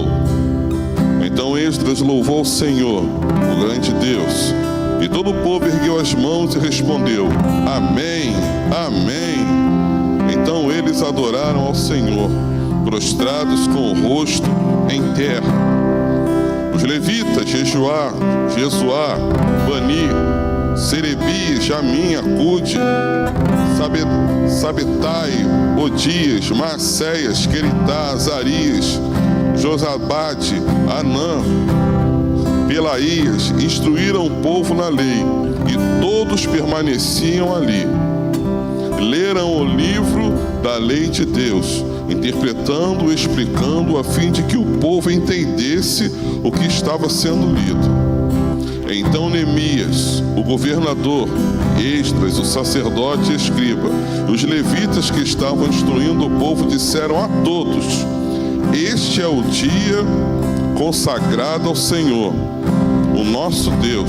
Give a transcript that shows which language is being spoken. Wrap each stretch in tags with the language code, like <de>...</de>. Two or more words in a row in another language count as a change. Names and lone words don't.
<pt>Então Esdras louvou o Senhor, o grande Deus. E todo o povo ergueu as mãos e respondeu: Amém, Amém. Então eles adoraram ao Senhor, prostrados com o rosto em terra. Os levitas, Jesuá, Bani, Serebi, Jamim, Acude, Sabetai, Odias, Maacéias, Queritá, Azarias, Josabade, Anã, Pelaías, instruíram o povo na lei, e todos permaneciam ali. Leram o livro da lei de Deus, interpretando e explicando, a fim de que o povo entendesse o que estava sendo lido. Então Neemias, o governador, Esdras, o sacerdote e escriba, os levitas que estavam instruindo o povo, disseram a todos: Este é o dia consagrado ao Senhor, o nosso Deus.</pt>